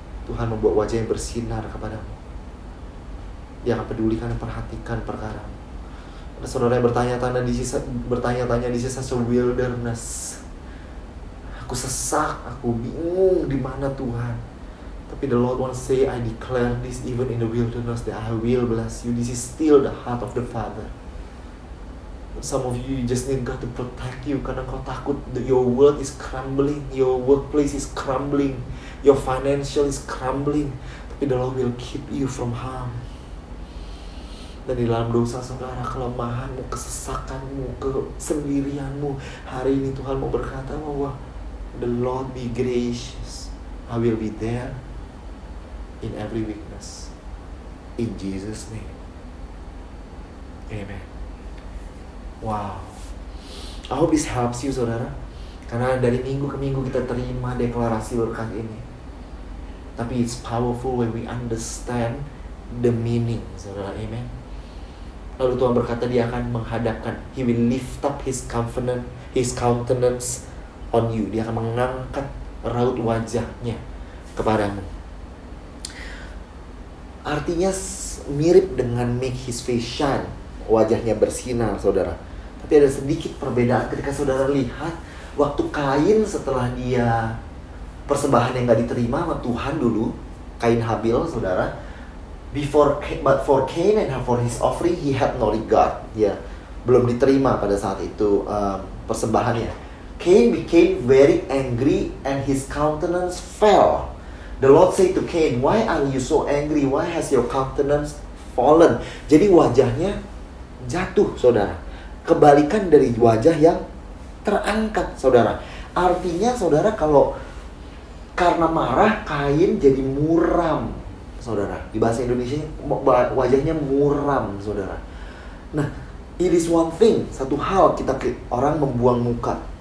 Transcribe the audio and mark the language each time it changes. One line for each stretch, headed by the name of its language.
Indonesian: Tuhan membuat wajah yang bersinar kepadamu. Dia akan pedulikan dan perhatikan perkaramu. Ada saudara yang bertanya-tanya di sisa wilderness. Aku sesak, aku bingung di mana Tuhan. Tapi
English: the Lord wants to say, I declare this even in the wilderness, that I will bless you. This is still the heart of the Father. Some of you just need God to protect you
Indonesian: karena kau takut
English: that your world is crumbling, your workplace is crumbling, your financial is crumbling.
Indonesian: Tapi
English: the Lord will keep you from harm.
Indonesian: Dan di dalam dosa saudara, kelemahanmu, kesesakanmu, kesendirianmu, hari ini Tuhan mau berkata bahwa
English: the Lord be gracious. I will be there in every weakness. In Jesus' name. Amen. Wow. I hope this helps you, saudara.
Indonesian: Karena dari minggu ke minggu kita terima deklarasi berkat ini. Tapi
English: it's powerful when we understand the meaning, saudara. Amen.
Indonesian: Lalu Tuhan berkata dia akan menghadapkan.
English: He will lift up his countenance on you.
Indonesian: Dia akan mengangkat raut wajahnya kepadamu. Artinya mirip dengan
English: make his face shine.
Indonesian: Wajahnya bersinar, saudara. Tapi ada sedikit perbedaan ketika saudara lihat waktu Kain setelah dia persembahan yang gak diterima sama Tuhan dulu, Kain Habil, saudara.
English: But for Cain and for his offering, he had no regard.
Indonesian: Ya, belum diterima pada saat itu persembahannya.
English: Cain became very angry and his countenance fell. The Lord said to Cain, why are you so angry? Why has your countenance fallen?
Indonesian: Jadi wajahnya jatuh, saudara. Kebalikan dari wajah yang terangkat, saudara. Artinya, saudara, kalau karena marah, Kain jadi muram, saudara. Di bahasa Indonesia wajahnya muram, saudara. Nah,
English: it is one thing,
Indonesian: satu hal kita orang membuang muka.